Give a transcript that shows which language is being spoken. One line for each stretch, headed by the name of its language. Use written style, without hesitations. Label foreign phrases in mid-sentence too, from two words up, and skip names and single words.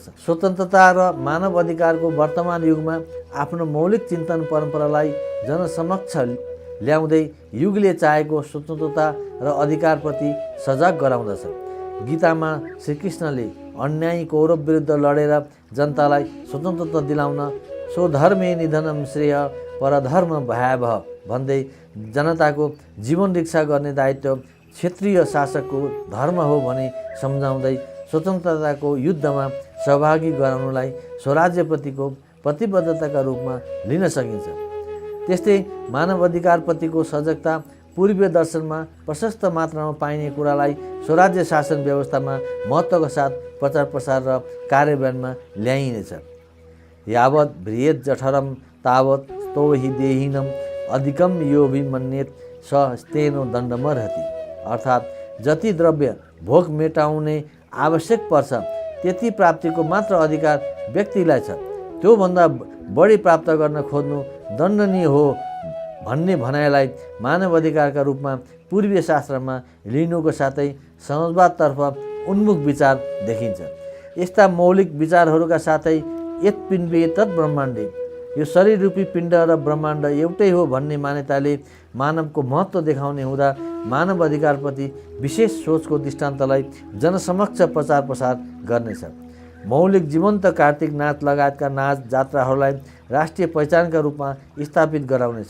Nepali: स्वतन्त्रता र मानव अधिकारको वर्तमान युगमा आफ्नो मौलिक चिन्तन परम्परालाई जनसमक्ष ल्याउँदै युगले चाहेको स्वतन्त्रता र अधिकारप्रति सजग गराउँदछ। गीतामा श्रीकृष्णले अन्यायी कौरव विरुद्ध लडेर जनतालाई स्वतन्त्रता दिलाउन
Sanskrit: स्वधर्मे निधनम श्रेय परधर्म भयावह
Nepali: भन्दै जनताको जीवन रक्षा गर्ने दायित्व क्षेत्रीय शासकको धर्म हो भनी सम्झाउँदै स्वतन्त्रताको युद्धमा सहभागी गराउनुलाई स्वराज्यप्रतिको प्रतिबद्धताका रूपमा लिन सकिन्छ। त्यस्तै मानव अधिकारप्रतिको सजगता पूर्वीय दर्शनमा प्रशस्त मात्रामा पाइने कुरालाई स्वराज्य शासन व्यवस्थामा महत्त्वका साथ प्रचार प्रसार र कार्यान्वयनमा ल्याइनेछ।
Sanskrit: यावत् भ्रियेत जठरम तावत् स्तौहि देहिनम अधिकम योभिमन्येत स स्तेनो दण्डमर्हति।
Nepali: अर्थात् जति द्रव्य भोक मेटाउने आवश्यक पर्छ त्यति प्राप्तिको मात्र अधिकार व्यक्तिलाई छ। त्योभन्दा बढी प्राप्त गर्न खोज्नु दण्डनीय हो भन्ने भनाइलाई मानव अधिकारका रूपमा पूर्वीय शास्त्रमा लिनुको साथै समाजवादतर्फ उन्मुख विचार देखिन्छ। यस्ता मौलिक विचारहरूका साथै
Sanskrit: यत पिण्डे तत् ब्रह्माण्डे,
Nepali: यो शरीर रूपी पिण्ड र ब्रह्माण्ड एउटै हो भन्ने मान्यताले मानवको महत्त्व देखाउने हुँदा मानव अधिकारप्रति विशेष सोचको दृष्टान्तलाई जनसमक्ष प्रचार प्रसार गर्नेछ। मौलिक जीवन्त कार्तिक नाच लगायतका नाच जात्राहरूलाई राष्ट्रिय पहिचानका रूपमा स्थापित गराउनेछ।